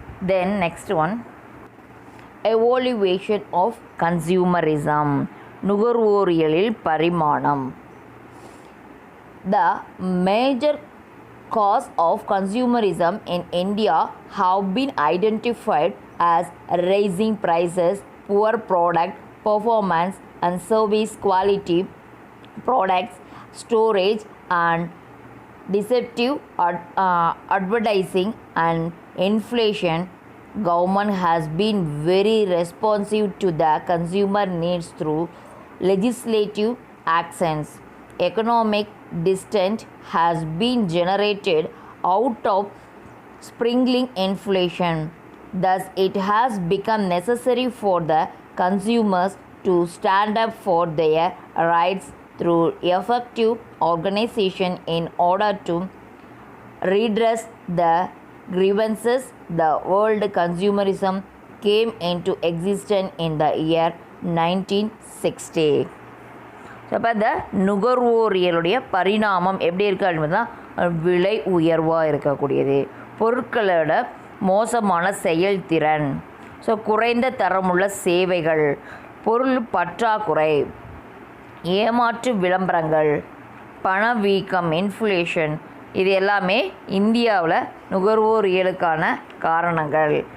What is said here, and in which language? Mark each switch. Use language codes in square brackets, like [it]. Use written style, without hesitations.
[en] then next one, evolution of consumerism, [ta] நுகர்வோரியலில் பரிமாணம். [en] The major cause of consumerism in India have been identified as rising prices, poor product performance and service quality, products storage and deceptive advertising and inflation. Government has been very responsive to the consumer needs through legislative actions. Economic dissent has been generated out of springing inflation. Thus, it has become necessary for the consumers to stand up for their rights through effective organization in order to redress the grievances. The world consumerism came into existence in the year 1960. [ta] So அப்போ இந்த நுகர்வோரியலுடைய பரிணாமம் எப்படி இருக்குது அப்படின்னா விலை உயர்வாக இருக்கக்கூடியது, பொருட்களோட மோசமான செயல்திறன், ஸோ குறைந்த தரமுள்ள சேவைகள், பொருள் பற்றாக்குறை, ஏமாற்று விளம்பரங்கள், பணவீக்கம், இன்ஃப்ளேஷன், இது எல்லாமே இந்தியாவில் நுகர்வோரியலுக்கான காரணங்கள்.